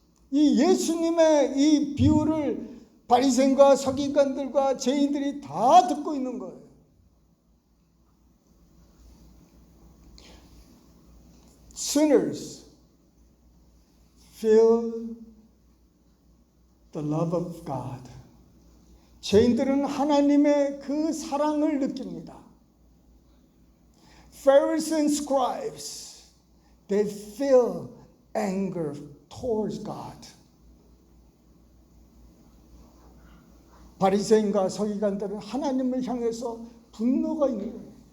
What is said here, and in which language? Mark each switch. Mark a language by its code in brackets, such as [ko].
[ko] 이 예수님의 이 비유를 바리새인과 서기관들과 죄인들이 다 듣고 있는 거예요. [en] Sinners feel the love of God. [ko] 죄인들은 하나님의 그 사랑을 느낍니다. [en] Pharisees and scribes, they feel anger towards God. [ko] 바리새인과 서기관들은 하나님을 향해서 분노가 있는 거예요.